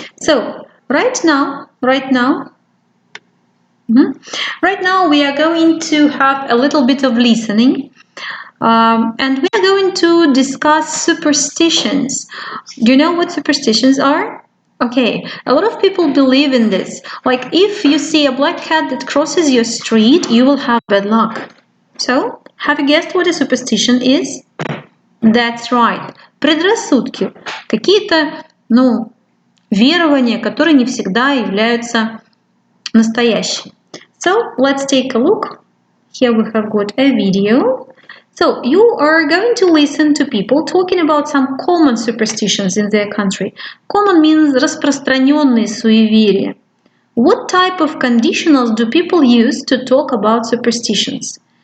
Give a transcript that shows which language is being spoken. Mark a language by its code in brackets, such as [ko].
[en] So right now we are going to have a little bit of listening, and we are going to discuss superstitions. Do you know what superstitions are? Okay, a lot of people believe in this. Like, if you see a black cat that crosses your street, you will have bad luck. So, have you guessed what a superstition is? That's right. Предрассудки. [ru] Какие-то, верования, которые не всегда являются настоящими. [en] So, let's take a look. Here we have got a video. So, you are going to listen to people talking about some common superstitions in their country. Common means [ru] распространенные суеверия. [en] What type of conditionals do people use to talk about superstitions?